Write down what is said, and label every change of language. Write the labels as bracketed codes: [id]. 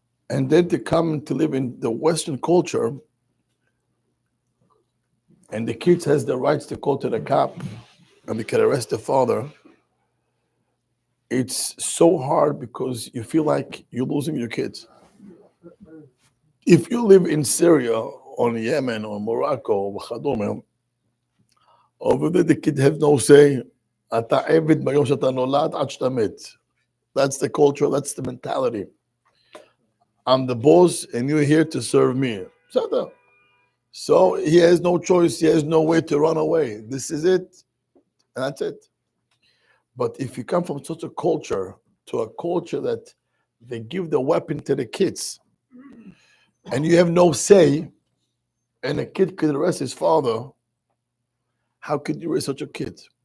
[en] And then to come to live in the Western culture, and the kids has the rights to go to the cop and they can arrest the father. It's so hard because you feel like you're losing your kids. If you live in Syria or Yemen or Morocco or Khadome, over there the kid have no say. [he] אתה עבד ביום שאתה נולד עד שאתה מת. [en] That's the culture, that's the mentality. I'm the boss and you're here to serve me. So he has no choice, he has no way to run away. This is it, and that's it. But if you come from such a culture to a culture that they give the weapon to the kids, and you have no say, and a kid could arrest his father, how could you raise such a kid?